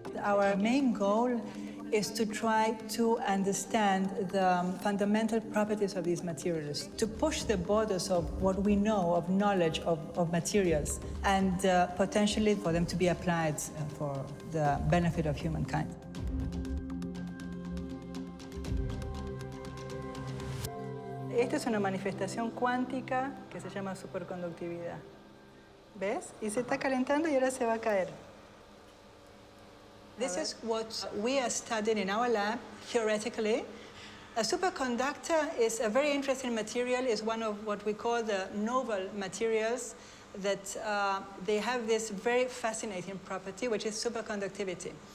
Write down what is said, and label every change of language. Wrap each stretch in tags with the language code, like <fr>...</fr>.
<en>Our main goal is to try to understand the fundamental properties of these materials, to push the borders of what we know of knowledge of materials, and potentially for them to be applied for the benefit of humankind.</en> <es>Esta es una manifestación cuántica que se llama superconductividad. ¿Ves? Y se está calentando y ahora se va a caer.</es> <en>This is what we are studying in our lab, theoretically. A superconductor is a very interesting material. It's one of what we call the novel materials that they have this very fascinating property, which is superconductivity.</en>